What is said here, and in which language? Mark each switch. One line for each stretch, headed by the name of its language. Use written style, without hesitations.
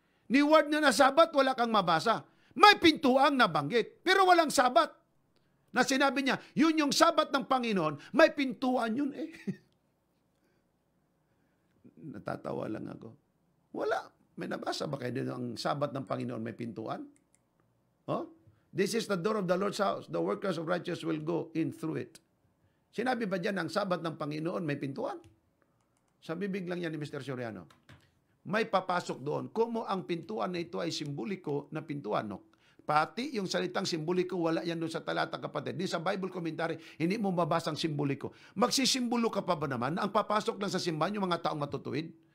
Filipino: Ni word na na Sabat, wala kang mabasa. May pintuang nabanggit, pero walang Sabat. Na sinabi niya, yun yung Sabat ng Panginoon, may pintuan yun eh. Natatawa lang ako. Wala. May nabasa ba kayo din ang Sabat ng Panginoon may pintuan? Oh?
English: This is the door of the Lord's house. The workers of righteous will go in through it.
Filipino: Sinabi ba dyan ang Sabat ng Panginoon may pintuan? Sa bibig lang yan ni Mr. Soriano. May papasok doon. Kumo ang pintuan na ito ay simboliko na pintuan, no? Pati yung salitang simboliko, wala yan doon sa talata, kapatid. Di sa Bible commentary, hindi mo mabasang simboliko. Magsisimbolo ka pa ba naman na ang papasok lang sa simbahan yung mga taong matutuwid?